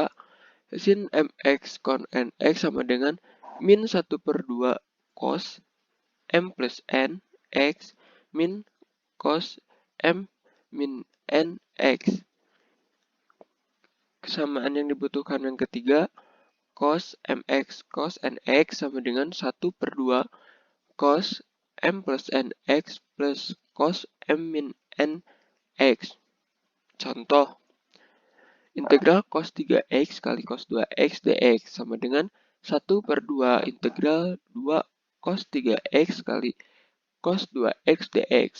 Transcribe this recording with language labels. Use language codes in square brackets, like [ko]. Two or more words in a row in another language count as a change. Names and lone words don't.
[id] Sin mx con nx sama dengan min 1/2 cos m plus n x min cos m min n x. Kesamaan yang dibutuhkan yang ketiga, cos mx cos nx sama dengan 1/2 cos m plus nx plus cos m min n x. Contoh, integral cos 3x kali cos 2x dx sama dengan 1/2 integral 2 cos 3x kali cos 2x dx.